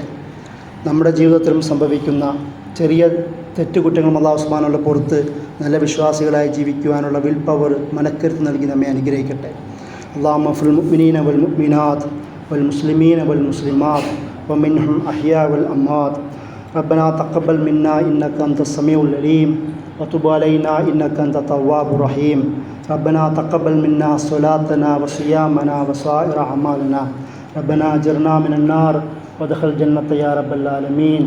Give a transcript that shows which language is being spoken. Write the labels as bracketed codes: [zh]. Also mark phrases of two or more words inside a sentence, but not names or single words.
[ml] നമ്മുടെ ജീവിതത്തിലും സംഭവിക്കുന്ന ചെറിയ തെറ്റുകുറ്റങ്ങളും അള്ളാഹു സുബ്ഹാനഹു വ തആല പുറത്ത് നല്ല വിശ്വാസികളായി ജീവിക്കുവാനുള്ള [en] will power [ml] മനക്കരുത്ത് നൽകി നമ്മെ അനുഗ്രഹിക്കട്ടെ. [ar] اللهم فل المؤمنين والمؤمنات والمسلمين والمسلمات ومنهم أحياء والأموات. ربنا تقبل منا إنك أنت السميع العليم وتب علينا إنك أنت التواب الرحيم. ربنا تقبل منا صلاتنا وصيامنا وسائر أعمالنا. ربنا أجرنا من النار وادخل الجنة يا رب العالمين.